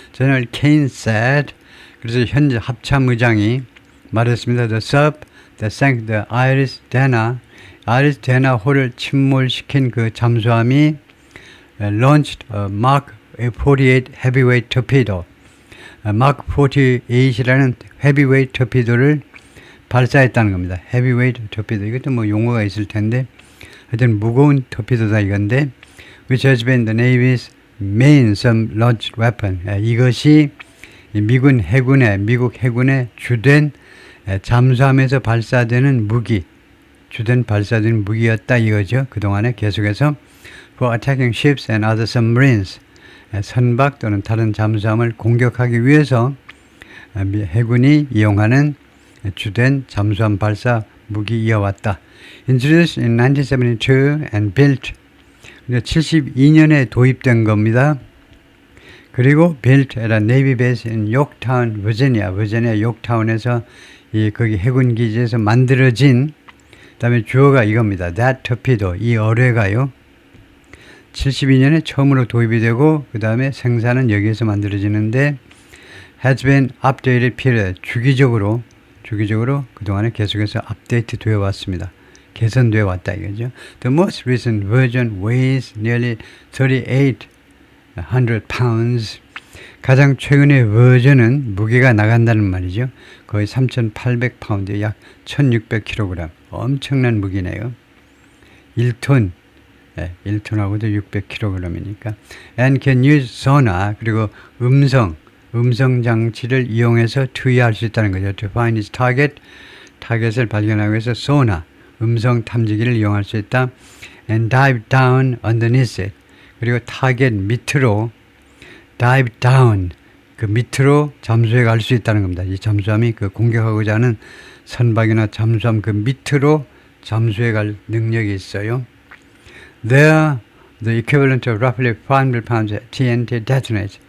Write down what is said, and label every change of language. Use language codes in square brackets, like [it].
[en] General Kane said, [ko] 그래서 현재 합참의장이 말했습니다. [en] The sub that sank the [ko] 아이리스 데나호를 침몰시킨 그 잠수함이 [en] launched a Mark 48 heavyweight torpedo. [ko] Mark 48이라는 헤비웨이트 torpedo를 발사했다는 겁니다. 헤비웨이트 torpedo. 이것도 뭐 용어가 있을 텐데 하여튼 무거운 torpedo다 이건데 [en] which has been the Navy's main submerged weapon. [ko] 이것이 미국 해군의 주된 잠수함에서 발사되는 주된 발사되는 무기였다 이거죠. 그동안에 계속해서 [en] for attacking ships and other submarines. [ko] 선박 또는 다른 잠수함을 공격하기 위해서 해군이 이용하는 주된 잠수함 발사 무기이어왔다. [en] Introduced in 1972 and built [ko] 72년에 도입된 겁니다. 그리고 [en] built at a Navy base in Yorktown, [ko] 버지니아 요크타운에서 거기 해군 기지에서 만들어진 그다음에 주어가 이겁니다. [en] That torpedo, [ko] 이 어뢰가요. 72년에 처음으로 도입이 되고 그 다음에 생산은 여기에서 만들어지는데 [en] has been updated period, [ko] 주기적으로 그동안에 계속해서 업데이트 되어 왔습니다. 개선되어 왔다 이거죠. [en] The most recent version weighs nearly 3,800 pounds. [ko] 가장 최근의 버전은 무게가 나간다는 말이죠. 거의 3,800파운드, 약 1,600kg. 엄청난 무기네요. 1톤. 1톤하고도 600kg이니까. [en] And can use sonar, [ko] 그리고 음성 장치를 이용해서 투여할 수 있다는 거죠. [en] To find its [ko] 타겟을 발견하기 위해서 sonar, 음성 탐지기를 이용할 수 있다. [en] And dive down underneath it. [ko] 그리고 타겟 밑으로 dive down, 그 밑으로 잠수해 갈 수 있다는 겁니다. 이 잠수함이 그 공격하고자 하는 선박이나 잠수함 그 밑으로 잠수해 갈 능력이 있어요. [en] There, the equivalent of roughly 500 pounds TNT detonates.